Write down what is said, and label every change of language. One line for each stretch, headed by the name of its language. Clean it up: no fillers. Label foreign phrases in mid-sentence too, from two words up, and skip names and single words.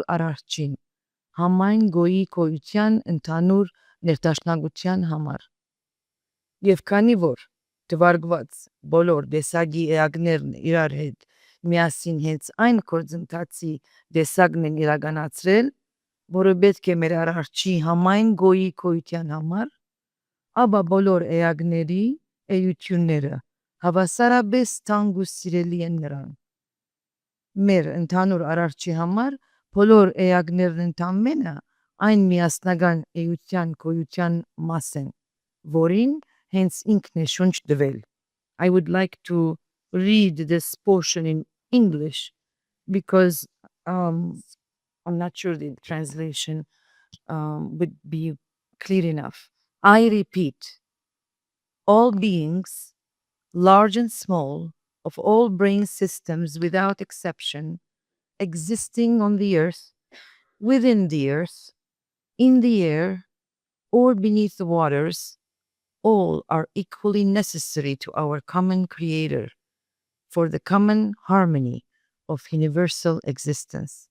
Armenian: արարչին, համայն գոյի գոյության ընդհանուր ներդաշնակության համար։ Եվ քանի որ դվարկված բոլոր տեսակի էակներն իրար հետ միասին հենց այն գործընթացի տեսակն են իրականացրել, որը պետք է մեր արարչի համայն գոյի գոյության համար, ապա բոլոր էակների էությունները հավասարապես թանկ ու սիրելի են նրան։ Մեր ընդհանուր արարչի համար բոլոր էակներն ընդամենը այն միասնական էության գոյության մաս են, որին hence ինքն է շունչ տվել։
English: I would like to read this portion in English because I'm not sure the translation would be clear enough. I repeat, all beings, large and small, of all brain systems without exception, existing on the earth, within the earth, in the air, or beneath the waters, all are equally necessary to our common creator for the common harmony of universal existence.